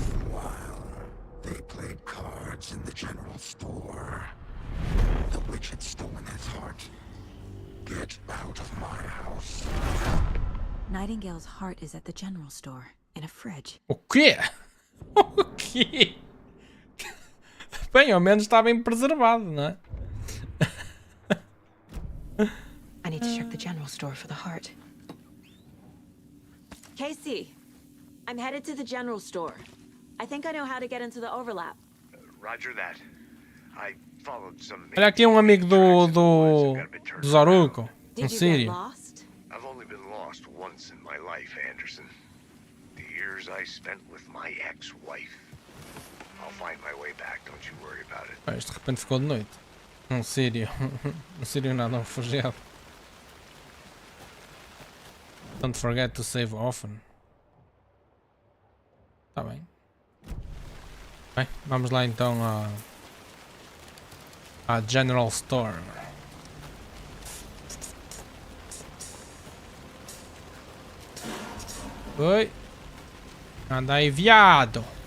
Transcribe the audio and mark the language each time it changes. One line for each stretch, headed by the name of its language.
English: While they played cards in the general store, the witch had stolen his heart. Get out of my house. Nightingale's heart is at the general store, in a fridge.
Portuguese: O quê? O quê? Bem, ao menos está bem preservado, não é?
English: I need to check the general store for the heart. Casey, I'm headed to the general store. I think I know how to get into the overlap. Roger that. I followed some...
Portuguese: Olha aqui um amigo do Zoruko, um sírio.
English: I've only been lost once in my life, Anderson. The years I spent with my ex-wife. I'll find my way back, don't you worry about it.
Portuguese: Ah, isto de repente ficou de noite. Um sírio. Um sírio nada, um refugiado.
English: Don't forget to save often.
Portuguese: Tá bem. Bem, vamos lá então à General Store. Oi. Anda aí, viado.